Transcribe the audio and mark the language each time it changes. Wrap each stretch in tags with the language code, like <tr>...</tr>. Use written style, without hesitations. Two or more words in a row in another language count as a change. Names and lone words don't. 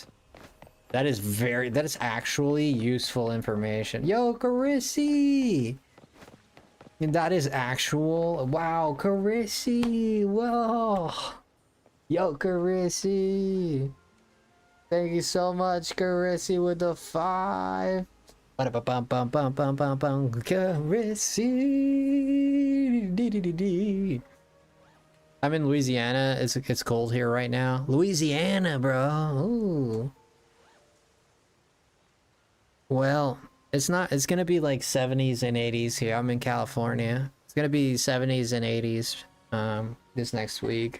<en>That is actually useful information. Yo, Carissy! That is actual. Wow, Carissy! Whoa! Yo, Carissy! Thank you so much, Carissy, with the 5. Ba-da-ba-bum-bum-bum-bum-bum. Carissy! Dee-dee-dee-dee. I'm in Louisiana. It's cold here right now. Louisiana, bro. Ooh. Well, it's not. It's gonna be like 70s and 80s here. I'm in California. It's gonna be 70s and 80s this next week.</en>